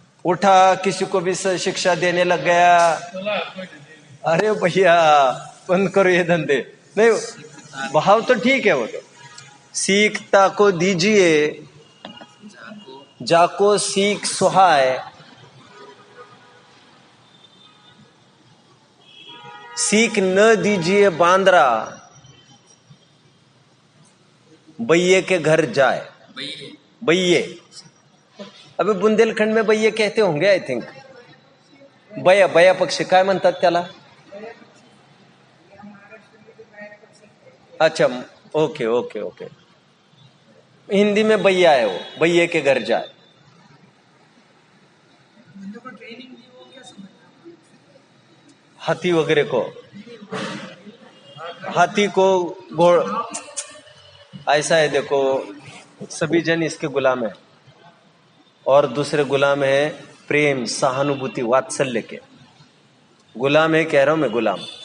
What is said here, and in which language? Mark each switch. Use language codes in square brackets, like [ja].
[hi] उठा किसी को भी शिक्षा देने लग गया, अरे भैया बंद करो ये धंधे, नहीं भाव तो ठीक है वो तो, सीखता को दीजिए जाको सीख सुहाय, सीख न दीजिए बांदरा बैये के घर जाए। बैये, अबे बुंदेलखंड में बैये कहते होंगे [en] I think. [mr] बया पक्षी काय म्हणतात त्याला? [hi] अच्छा, ओके, हिंदी में बैया है वो, बैये के घर जाए। हाथी वगैरह को, हाथी को घोड़, ऐसा है देखो, सभी जन इसके गुलाम है, और दूसरे गुलाम है प्रेम, सहानुभूति, वात्सल्य के गुलाम है, कह रहा हूं मैं गुलाम।